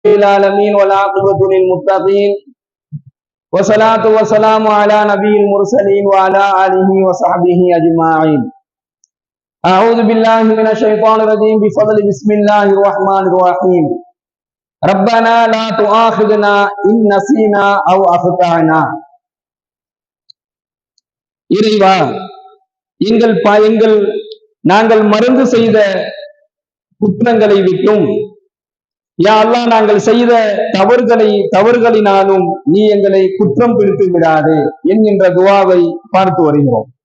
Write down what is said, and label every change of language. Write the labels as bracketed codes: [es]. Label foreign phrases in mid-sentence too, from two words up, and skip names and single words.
[ar] العالمين والعاقبة للمتقين والصلاة والسلام على نبي المرسلين وعلى آله وصحبه أجمعين. أعوذ بالله من الشيطان الرجيم بفضل بسم الله الرحمن الرحيم. ربنا لا تؤاخذنا إن نسينا أو أخطأنا. [ta] இறைவா, நாங்கள் மறந்து செய்த குற்றங்களை விட்டும் [ar] يا الله [ta] நாங்கள் செய்த தவறுகளினாலும் நீ எங்களை குற்றம் பிடித்து விடாதே என்கின்ற துவாவை பார்த்து வருகிறோம்.